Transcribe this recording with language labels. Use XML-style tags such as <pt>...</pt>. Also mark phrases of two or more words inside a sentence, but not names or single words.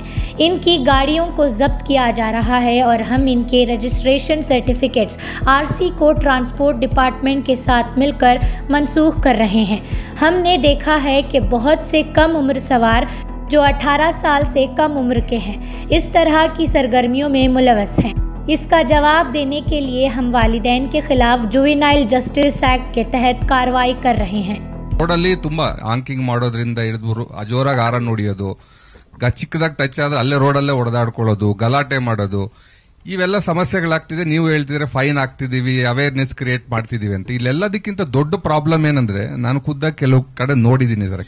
<ur>ان کی گاڑیوں کو ضبط کیا جا رہا ہے اور ہم ان کے</ur> <en>registration certificates</en> <ur>RC को</ur> <en>transport department</en> <ur>کے ساتھ مل کر منسوخ کر رہے ہیں. ہم نے دیکھا ہے کہ بہت سے کم عمر سوار جو 18 سال سے کم عمر کے ہیں اس طرح کی سرگرمیوں میں ملوث ہیں. اس کا جواب دینے کے لیے ہم والدین کے خلاف</ur> <en>juvenile justice act</en> <ur>کے تحت کارروائی کر رہے ہیں.</ur> <kn>ರೋಡಲ್ಲಿ ತುಂಬಾ ಆಂಕಿಂಗ್ ಮಾಡೋದ್ರಿಂದ ಹಿಡಿದು ಜೋರಾಗಿ ಹಾರನ್ ಹೊಡಿಯೋದು, ಚಿಕ್ಕದಾಗಿ ಟಚ್ ಆದ್ರೆ ಅಲ್ಲೇ ರೋಡಲ್ಲೇ ಹೊಡೆದಾಡ್ಕೊಳ್ಳೋದು, ಗಲಾಟೆ ಮಾಡೋದು, ಇವೆಲ್ಲ ಸಮಸ್ಯೆಗಳಾಗ್ತಿದೆ. ನೀವು ಹೇಳ್ತಿದ್ರೆ ಫೈನ್ ಆಗ್ತಿದೀವಿ,</kn> <en>awareness create</en> <kn>ಮಾಡ್ತಿದೀವಿ ಅಂತ. ಇಲ್ಲೆಲ್ಲದಕ್ಕಿಂತ ದೊಡ್ಡ ಪ್ರಾಬ್ಲಮ್ ಏನಂದ್ರೆ, ನಾನು ಖುದ್ದಾಗಿ ಕೆಲವು ಕಡೆ ನೋಡಿದೀನಿ ಸರ್.</kn>